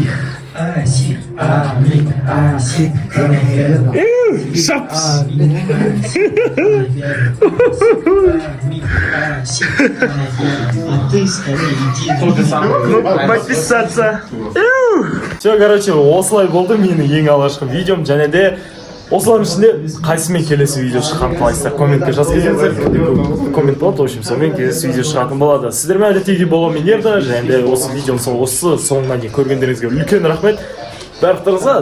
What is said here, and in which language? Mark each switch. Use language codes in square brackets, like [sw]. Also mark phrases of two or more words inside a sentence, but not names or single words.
[kk] Асик, Асик, Шапс. [ru] А ты скорее иди. Подписаться. Все, [kk] короче, осылай болды менің ең алғашқы видеом, және де осылардың ішінде қайсымен келесі видео шыққанын қалайсыздар, комментке жазып кетіңіздер. Коммент болады, [ru] в общем, [kk] сонымен келесі видео шығатын болады. Сіздермен әдеттегідей боламын Ерда, және де осы видеоны осы соңына дейін көргендеріңізге үлкен рахмет.